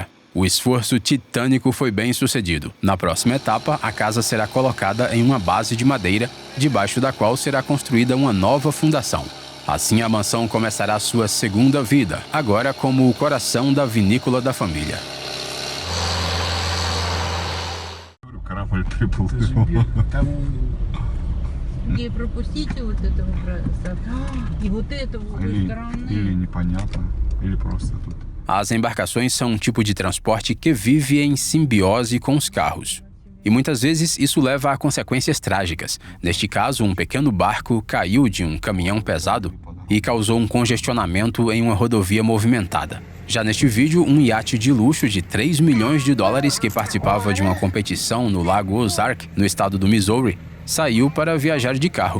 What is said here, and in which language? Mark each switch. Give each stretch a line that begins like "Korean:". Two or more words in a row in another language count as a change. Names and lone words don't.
Portuguese: O esforço titânico foi bem sucedido. Na próxima etapa, a casa será colocada em uma base de madeira, debaixo da qual será construída uma nova fundação. Assim, a mansão começará sua segunda vida, agora como o coração da vinícola da família.
Russian: Корабль приплыл. Где пропустите вот этого и вот этого Или непонятно, или просто тут.
Portuguese: As embarcações são um tipo de transporte que vive em simbiose com os carros. E muitas vezes isso leva a consequências trágicas. Neste caso, um pequeno barco caiu de um caminhão pesado e causou um congestionamento em uma rodovia movimentada. Já neste vídeo, um iate de luxo de 3 milhões de dólares que participava de uma competição no Lago Ozark, no estado do Missouri, saiu para viajar de carro.